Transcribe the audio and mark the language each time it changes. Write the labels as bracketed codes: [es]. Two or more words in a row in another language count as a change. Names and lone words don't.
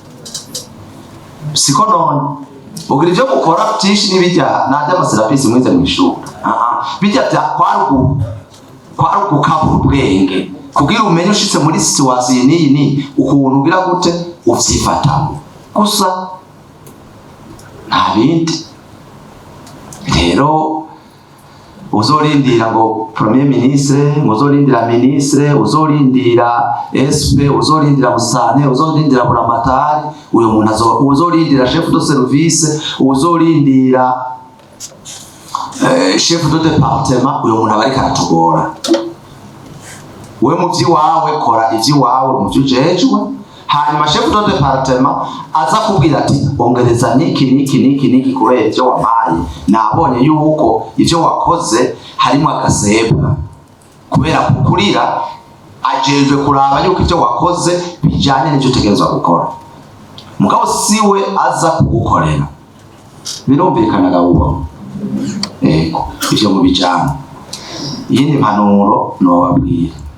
[rn] siko none ugira ivyo mukora vyinshi n'ibijya najya amaserapisi mwize mu ishure bijya kwari gukabura ubwenge kugira umenye ushitse muri situation ni ukuntu ugira gute uvyifatamo gusa nta bindi rero uzorindira ngo [fr] premier ministre [rn] uzorindira ministre uzorindira SP uzorindira musane uzorindira buramatari uyo muntu uzorindira [fr] chef de service [rn] uzorindira [fr] chef de département [rn] uyo muntu abari karatugora we mu vyiwawe kora ivyiwawe mu vyujejwe hanyuma [fr] chef de département [rn] aza kubwira ati ongereza niki kubera ivyo wampaye nabonye yuko ivyo wakoze harimo agasebwa kubera kukurira ajejwe kuraba yuko ivyo wakoze bijanye n'ivyo utegerezwa gukora mugabo siwe aza kugukorera birumvikana gahubwo ivyo mu bijana yindi mpanuro nobabwira